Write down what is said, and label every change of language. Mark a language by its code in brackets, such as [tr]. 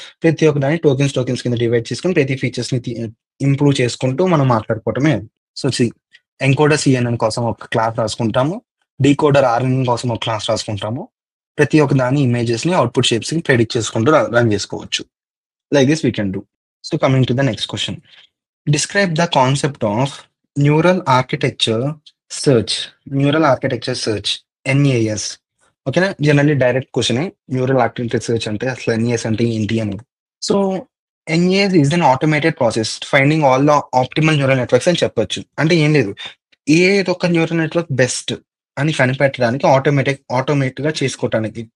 [te] ప్రతి ఒక్క దాన్ని టోకెన్స్ కింద డివైడ్ చేసుకొని ప్రతి ఫీచర్స్‌ని ఇంప్రూవ్ చేసుకుంటూ మనం మాట్లాడుకోవటమే. సో, ఎంకోడర్ సీఎన్ఎన్ కోసం ఒక క్లాస్ రాసుకుంటాము. డీకోడర్ ఆర్ఎన్ఎన్ కోసం ఒక క్లాస్ రాసుకుంటాము. ప్రతి ఒక్క దాని ఇమేజెస్‌ని అవుట్‌పుట్ షేప్స్‌ని ప్రెడిక్ట్ చేసుకుంటూ రన్ చేసుకోవచ్చు. [en] Like this we can do. So, coming to the next question. Describe the concept of neural architecture search. Neural architecture search. [te] NAS. ఓకేనా? Generally direct క్వెషనే. Neural architecture search అంటే అసలు NAS అంటే ఏంటి అని. So, [en] NAS is an automated process finding all the optimal neural networks [te] అని చెప్పొచ్చు. అంటే ఏం లేదు. ఏదొక న్యూరల్ నెట్వర్క్ బెస్ట్ అని కనిపెట్టడానికి ఆటోమేట్‌గా చేసుకోవటానికి.